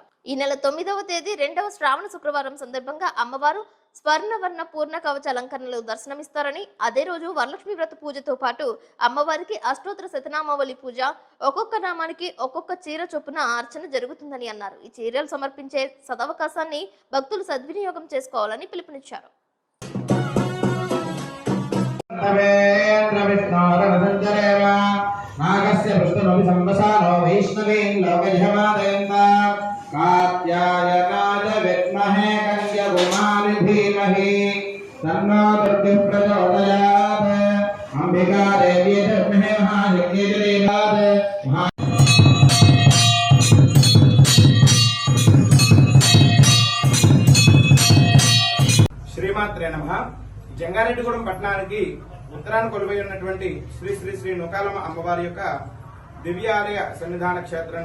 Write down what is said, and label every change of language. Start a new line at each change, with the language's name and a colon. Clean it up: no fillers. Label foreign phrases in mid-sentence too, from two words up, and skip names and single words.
Telugu: ఈ నెల 9వ తేదీ 2వ శ్రావణ శుక్రవారం సందర్భంగా అమ్మవారు స్వర్ణవర్ణ పూర్ణ కవచ అలంకరణలో దర్శనమిస్తారని, అదే రోజు వరలక్ష్మి వ్రత పూజతో పాటు అమ్మవారికి అష్టోత్తర శతనామావళి పూజ, ఒక్కొక్క నామానికి ఒక్కొక్క చీర చొప్పున అర్చన జరుగుతుందని అన్నారు. ఈ చీరలు సమర్పించే సదవకాశాన్ని భక్తులు సద్వినియోగం చేసుకోవాలని పిలుపునిచ్చారు.
Sanskrit: कात्यायनाय विद्महे कन्याकुमारी धीमहि तन्नो दुर्गे प्रचोदयात् अंबिका देवी धीमहि महाशक्ति धीमहि శ్రీమాత్రే నమః.
Telugu: జంగారెడ్డిగూడెం పట్టణానికి ఉత్తరాన కొలువై ఉన్నటువంటి శ్రీ శ్రీ శ్రీ నూకాలమ్మ అమ్మవారి యొక్క దివ్యాలయ సన్నిధాన క్షేత్రం